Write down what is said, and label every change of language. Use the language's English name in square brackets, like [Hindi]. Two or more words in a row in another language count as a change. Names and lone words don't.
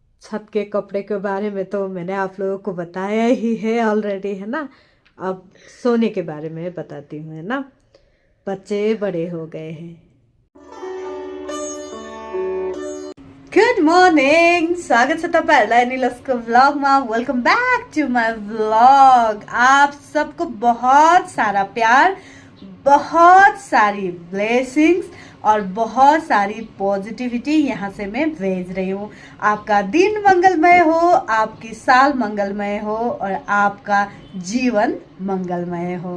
[Hindi] छत के कपड़े के बारे में तो मैंने आप लोगों को बताया ही है ऑलरेडी, है ना। अब सोने के बारे में बताती हूँ, है ना। बच्चे बड़े हो गए हैं। [English] good morning, [Nepali] स्वागत छ तपाईहरुलाई निलसको व्लगमा। [English] welcome back to my vlog. [Hindi] आप सबको बहुत सारा प्यार, बहुत सारी ब्लेसिंग्स और बहुत सारी पॉजिटिविटी यहाँ से मैं भेज रही हूँ। आपका दिन मंगलमय हो, आपकी साल मंगलमय हो और आपका जीवन मंगलमय हो।